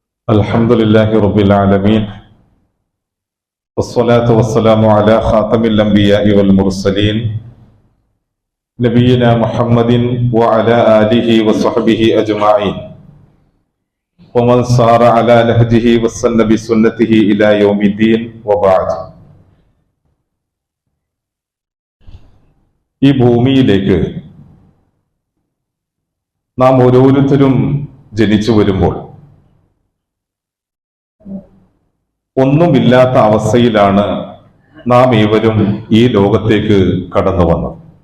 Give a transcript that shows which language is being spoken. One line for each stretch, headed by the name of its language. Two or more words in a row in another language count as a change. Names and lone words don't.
Arabic: الحمد لله رب العالمين والصلاة والسلام على خاتم الأنبياء والمرسلين نبينا محمد وعلى آله وصحبه أجمعين ومن سار على نهجه واستن بسنته إلى يوم الدين وبعد.
Malayalam: ഈ ഭൂമിയിലേക്ക് നാം ഓരോരുത്തരും ജനിച്ചു വരുമ്പോൾ ഒന്നുമില്ലാത്ത അവസ്ഥയിലാണ് നാം ഏവരും ഈ ലോകത്തേക്ക് കടന്നു വന്നത്.